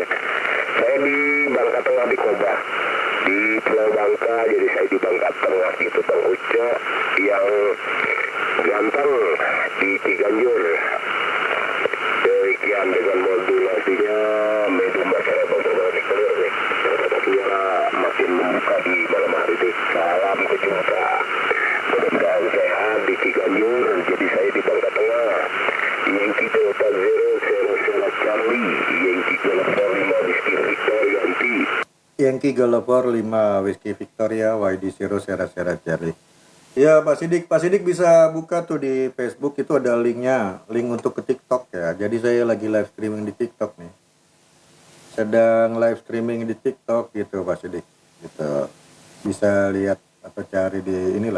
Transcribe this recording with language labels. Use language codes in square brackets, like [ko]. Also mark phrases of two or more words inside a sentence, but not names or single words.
[id] Saya di Bangka Tengah di Koba, di Pulau Bangka, jadi saya di Bangka Tengah gitu Bang Ucok yang ganteng di Ciganjur. Demikian dengan modulasinya [en] medium variable [id] terbaik clear nih. Suara makin membuka di malam hari ini. Salam kejumpa. Mudah-mudahan sehat di Ciganjur. Jadi saya di Bangka Tengah. Yankee Delta Zero Sierra Charlie, Yankee Golf 5 Whiskey Victor ganti. Yankee Golf 5 Whiskey Victoria, YD0 Sierra Charlie. Ya Pak Sidik bisa buka tuh di Facebook, itu ada linknya, link untuk ke TikTok ya. Jadi saya lagi [en] live streaming [id] di TikTok nih. Sedang [en] live streaming [id] di TikTok gitu Pak Sidik. Gitu. Bisa lihat atau cari di inilah.